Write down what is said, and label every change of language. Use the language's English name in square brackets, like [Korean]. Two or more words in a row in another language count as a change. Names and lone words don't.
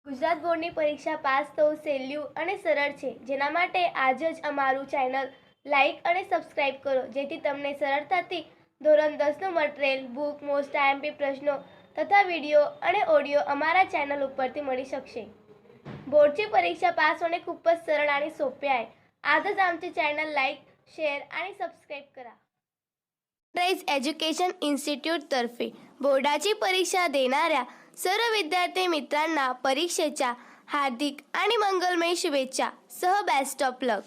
[Gujarati] ગુજરાત બોર્ડની પરીક્ષા પાસ થવું સહેલું અને સરળ છે, જેના માટે આજ જ અમારું ચેનલ લાઇક અને સબસ્ક્રાઇબ કરો, જેથી તમને સરળતાથી ધોરણ 10નું મટીરિયલ, બુક, [English] most IMP [Gujarati] પ્રશ્નો તથા વિડીયો અને ઓડિયો અમારા चॅनल ઉપરથી મળી શકશે। [Marathi] बोर्डची परीक्षा पास होणे खूपच सरळ आणि सोपे आहे। आजच आमचे चॅनल [English] like, share [Marathi] आणि सबस्क्राइब करा। सनराइज एज्युकेशन इन्स्टिट्यूट तर्फे बोर्डाची परीक्षा देणाऱ्या सर्व विद्यार्थी मित्रांना परीक्षेच्या हार्दिक आणि मंगलमय शुभेच्छा सह [English] best of luck.